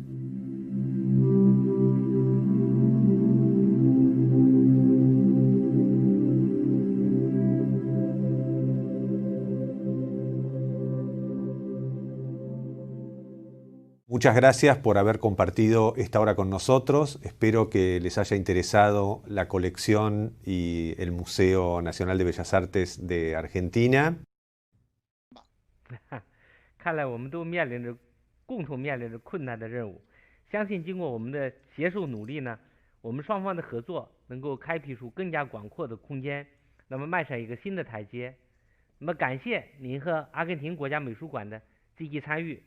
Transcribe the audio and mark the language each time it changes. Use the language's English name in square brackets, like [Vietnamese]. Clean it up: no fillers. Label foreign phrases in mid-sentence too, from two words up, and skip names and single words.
[Spanish] Muchas gracias por haber compartido esta hora con nosotros. Espero que les haya interesado la colección y el Museo Nacional de Bellas Artes de Argentina. [Chinese] 看来我们都共同面临着困难的任务。相信经过我们的携手努力呢，我们双方的合作能够开辟出更加广阔的空间，那么迈上一个新的台阶。那么感谢您和阿根廷国家美术馆的积极参与。